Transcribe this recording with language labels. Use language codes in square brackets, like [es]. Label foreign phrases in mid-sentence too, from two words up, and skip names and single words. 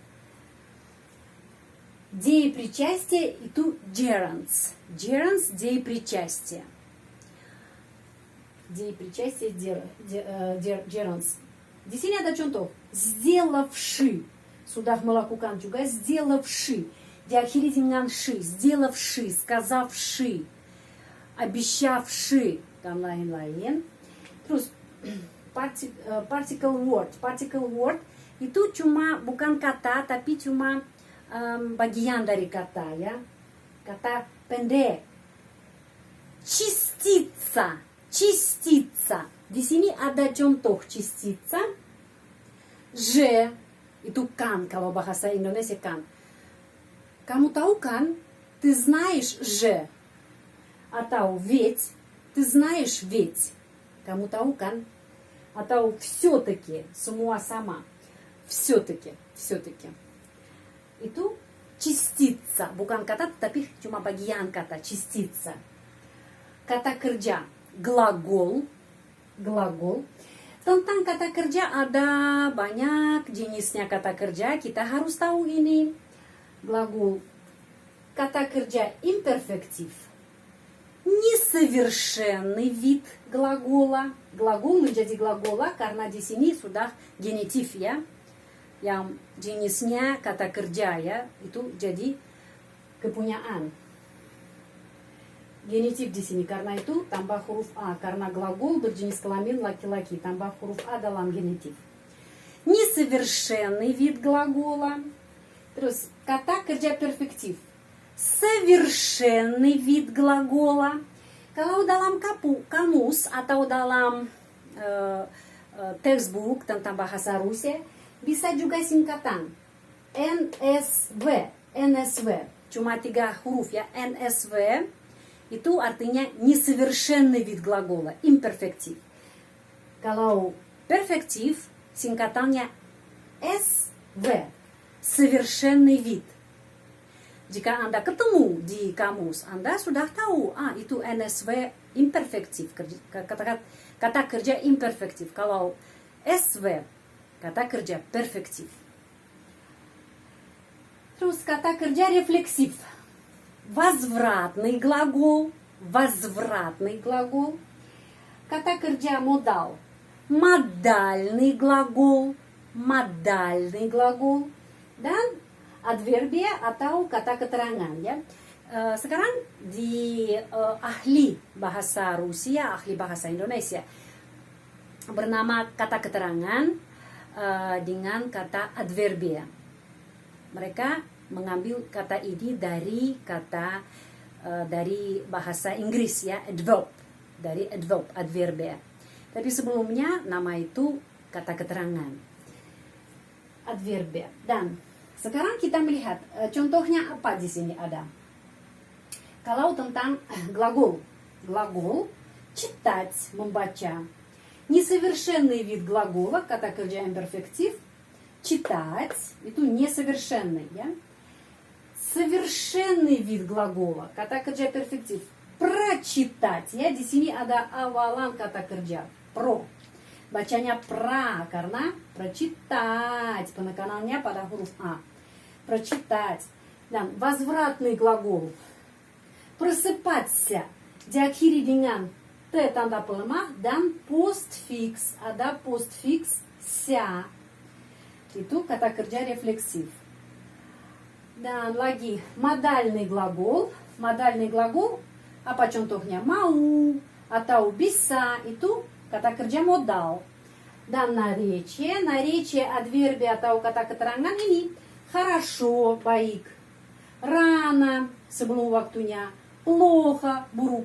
[id] Деепричастие itu gerunds. [ru] Деепричастие. Gerunds. [id] Di sini ada contoh. Сделавши. Sudah melakukan juga сделавши. diakhiri dengan [ru] ши, сделавши, сказавши, обещавши, [id] dan lain-lain. Terus particle word itu bukan kata tapi cuma bagian dari kata ya. Kata pendek. Частица. Di sini ada contoh частица. Же itu kan kalau bahasa Indonesia kan. Kamu tahu kan? [ru] Ты знаешь же. Atau ведь. Ты знаешь ведь. [id] Kamu tahu kan? Atau все-таки. Semua sama. [ru] Все-таки. [id] Itu частица. Bukan kata tapi cuma bagian kata. Частица. Kata kerja. Глагол. Tentang kata kerja ada banyak jenisnya kata kerja. Kita harus tahu ini. Глагол. Kata kerja imperfektif. [ru] Несовершенный вид глагола. [id] Глагол menjadi глагола karena di sini sudah genitif ya. Yang jenisnya kata kerja ya. Itu jadi kepunyaan. Genitif di sini karena itu tambah huruf A. Karena глагол berjenis kelamin laki-laki. Tambah huruf A dalam genitif. [ru] Несовершенный вид глагола. [id] Terus kata kerja perfektif. [ru] Совершенный вид глагола. [id] Kalau dalam kamus atau dalam textbook tentang bahasa Rusia, bisa juga singkatan NSV, cuma 3 huruf ya, NSV itu artinya [ru] несовершенный вид глагола, [id] imperfektif. Kalau perfektif, singkatannya SV, [ru] совершенный вид. [id] Jika Anda ketemu di kamus, Anda sudah tahu, itu NSV imperfektif, kata kerja imperfektif. Kalau SV, kata kerja perfektif. Terus kata kerja refleksif. [ru] Возвратный глагол, [id] Kata kerja modal. [ru] Модальный глагол, [id] dan adverbia atau kata keterangan ya. Sekarang di ahli bahasa Rusia, ahli bahasa Indonesia bernama kata keterangan dengan kata adverbia. Mereka mengambil kata ini dari bahasa Inggris ya, adverb, adverbia. Tapi sebelumnya nama itu kata keterangan, adverbia. Dan sekarang kita melihat contohnya apa di sini ada. Kalau tentang глагол, читать, membaca. [ru] Несовершенный вид глагола, [id] kata kerja imperfektif, читать, itu несовершенный, ya. [ru] Совершенный вид глагола, [id] kata kerja perfektif, прочитать, ya. Di sini ada awalan kata kerja, pro. Bacanya pra, karena прочитать, penekanannya pada huruf A. [ru] Прочитать. Dan возвратный глагол, просыпаться, [id] diakhiri dengan T tanda pelemah dan postfix, ada postfix ся. Itu kata kerja refleksif. Dan lagi [ru] модальный глагол, [id] apa contohnya? Mau atau bisa, itu kata kerja modal. Dan наречие adverbi atau kata keterangan ini хорошо, baik, rano, sebelum waktunya, плохо, buruk.